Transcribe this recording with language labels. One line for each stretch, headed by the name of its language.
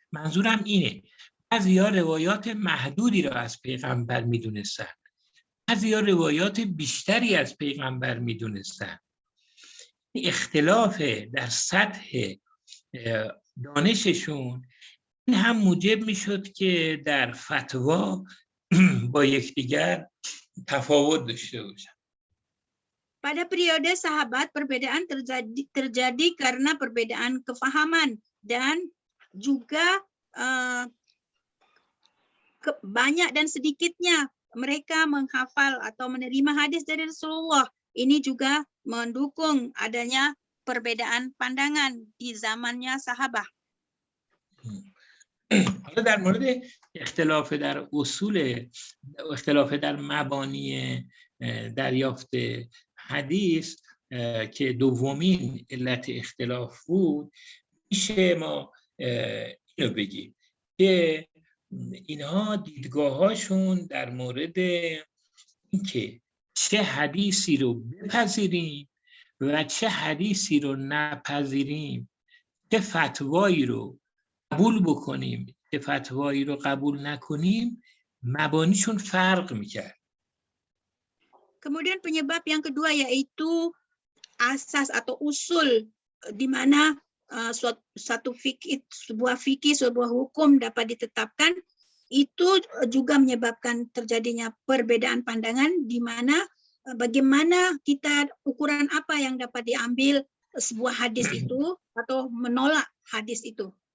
Persian: منظورم اینه بعضیا روایات محدودی را از پیغمبر میدونستن، بعضیا روایات بیشتری از پیغمبر میدونستن. اختلاف در سطح دانششون این هم موجب میشد که در فتوا با یکدیگر تفاوت داشته باشن.
Indonesian: Pada periode sahabat, perbedaan terjadi karena perbedaan kefahaman dan juga banyak dan sedikitnya mereka menghafal atau menerima hadis dari Rasulullah. Ini juga mendukung adanya perbedaan pandangan di zamannya sahabat.
Persian: حالا در مورد اختلاف در اختلاف در مبانی دریافت حدیث که دومین علت اختلاف بود میشه ما اینو بگیم که اینها دیدگاهاشون در مورد اینکه چه حدیثی رو بپذیریم و چه حدیثی رو نپذیریم، چه فتوایی رو قبول بکنیم چه فتوایی رو قبول نکنیم، مبانیشون فرق میکرد.
Indonesian: Kemudian penyebab yang kedua yaitu asas atau usul di mana sebuah fikih, sebuah hukum dapat ditetapkan, itu juga menyebabkan terjadinya perbedaan pandangan di mana bagaimana kita ukuran apa yang dapat diambil sebuah hadis itu atau menolak hadis itu.